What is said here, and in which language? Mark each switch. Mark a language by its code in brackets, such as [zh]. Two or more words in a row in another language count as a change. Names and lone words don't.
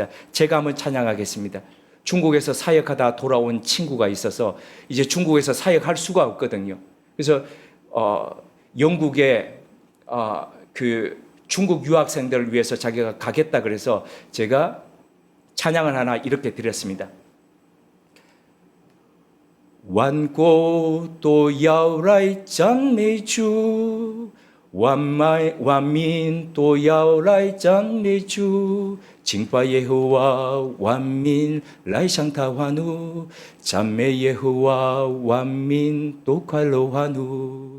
[ko] 제가 한번 찬양하겠습니다. 중국에서 사역하다 돌아온 친구가 있어서 이제 중국에서 사역할 수가 없거든요. 그래서 영국에 그 중국 유학생들을 위해서 자기가 가겠다 그래서 제가 찬양을 하나 이렇게 드렸습니다. [zh] 万国都要来赞美主，万民都要来赞美主，敬拜耶和华，万民来向他欢呼，赞美耶和华，万民都快乐欢呼。